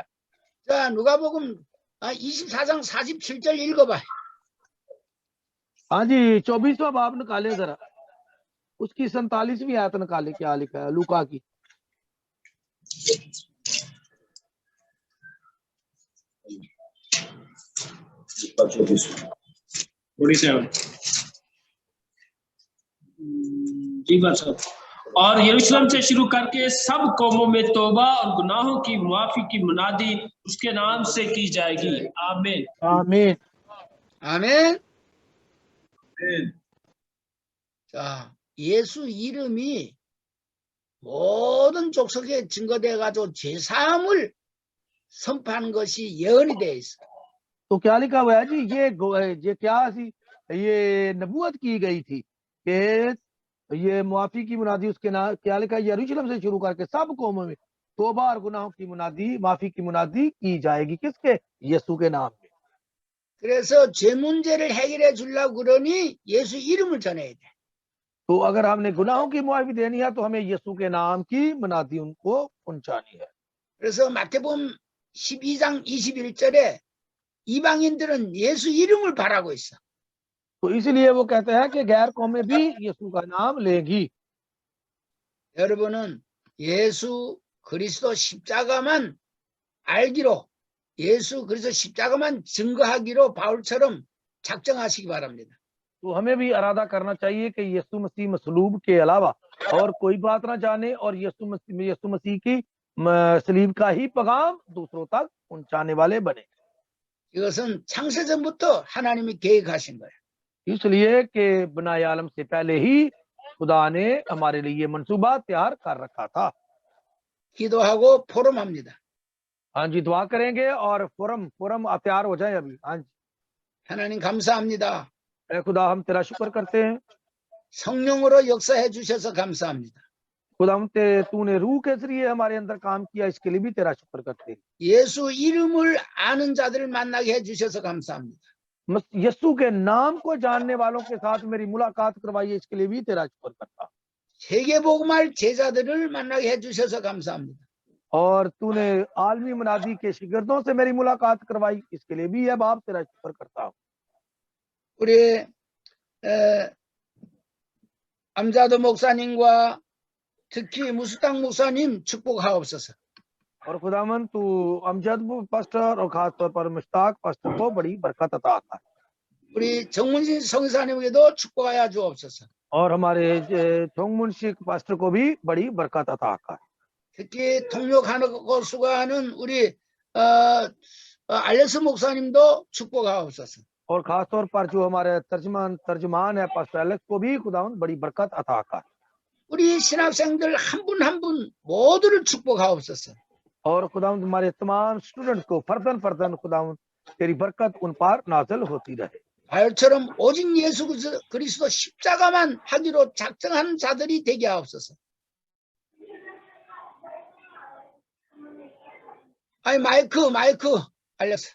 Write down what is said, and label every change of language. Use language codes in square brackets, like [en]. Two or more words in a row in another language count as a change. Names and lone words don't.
[ko] 자, 누가복음 24장 47절 읽어봐. [ur] ہاں جی 24واں باب نکالے ذرا، اس کی 47ویں آیت نکالے، کیا لکھا ہے لوقا کی. جی بات صاحب. اور یروشلم سے شروع کر کے سب قوموں میں توبہ اور گناہوں کی معافی کی منادی اس کے نام سے کی جائے گی. आमीन आमीन [ko] 아멘. 자, 예수 이름이 모든 족속에 증거돼 가지고 죄사함을 선포하는 것이 예언이 돼 있어. [ur] تو کیا لکھا ہوا ہے جی? یہ کیا سی یہ نبوت کی گئی تھی کہ یہ معافی کی منادی اس کے نام، کیا لکھا ہے? یروشلم سے شروع کر کے سب قوموں میں توبہ اور گناہوں کی منادی، معافی کی منادی کی جائے گی. کس کے؟ یسوع کے نام میں. [ko] 그래서 죄 문제를 해결해 주려고 그러니 예수 이름을 전해야 돼. [ur] تو اگر ہم نے گناہوں کی معافی دینی ہے تو ہمیں یسوع کے نام کی منادی ان کو پہنچانی ہے. [ko] 그래서 마태복음 12장 21절에 이방인들은 예수 이름을 바라고 있어. [ur] تو اس لیے وہ کہتے ہیں کہ غیر قومیں بھی یسوع کا نام لیں گی. [ko] 여러분은 예수 그리스도 십자가만 알기로 예수 그리스도 십자가만 증거하기로 바울처럼 작정하시기 바랍니다. [ur] تو ہمیں بھی ارادہ کرنا چاہیے کہ یسوع مسیح مصلوب کے علاوہ اور کوئی بات نہ جانے اور یسوع مسیح کی صلیب کا ہی پیغام دوسروں تک پہنچانے والے بنے. [ko] 이것은 창세전부터 하나님이 계획하신 거예요. [ur] اس لیے کہ بنائے عالم سے پہلے ہی خدا نے ہمارے لیے یہ منصوبہ تیار کر رکھا تھا. [ko] 기도하고 포럼합니다. [ur] ہاں جی، دعا کریں گے اور فورم تیار ہو جائے ابھی. ہاں جی, [ko] 하나님 감사합니다. [ur] اے خدا ہم تیرا شکر کرتے ہیں. [ko] 성령으로 역사해 주셔서 감사합니다. [ur] خدا تو نے روح کے ذریعے ہمارے اندر کام کیا، اس کے لیے بھی تیرا شکر کرتے ہیں. [ko] 예수 이름을 아는 자들을 만나게 해 주셔서 감사합니다. [ur] یسوع کے نام کو جاننے والوں کے ساتھ میری ملاقات کروائی، اس کے لیے بھی تیرا شکر کرتا. [ko] 세계복음할 제자들을 만나게 해 주셔서 감사합니다. [ur] اور تو نے عالمی منادی کے شاگردوں سے میری ملاقات کروائی، اس کے لیے بھی اب آپ تیرا شکر کرتا ہوں. [ko] 우리 암자도 목사님과 특히 무스땅 목사님 축복하옵소서. [ur] اور خداوند تو امجد پاسٹر اور خاص طور پر مشتاق پاسٹر کو بڑی برکت عطا کر. [ko] 우리 정문신 성사님에게도 축복하여 주옵소서. [ur] اور ہمارے 총문식 پاسٹر کو بھی بڑی برکت عطا کر. [ko] 특히 통역하고 수고하는 우리 알레스 목사님도 축복하옵소서. [ur] اور خاص طور پر جو ہمارے ترجمان ہے پاسٹر ایلیکس کو بھی خداوند بڑی برکت عطا کر. [ko] 우리 신학생들 한 분 한 분 모두를 축복하옵소서. [ur] اور خداوند ہمارے تمام سٹوڈنٹ کو فرداً خداوند تیری برکت ان پر نازل ہوتی رہے. [ko] 바울처럼 오직 예수 그리스도 십자가만 하기로 작정한 자들이 되게 하옵소서. 아니 마이크 알렸어.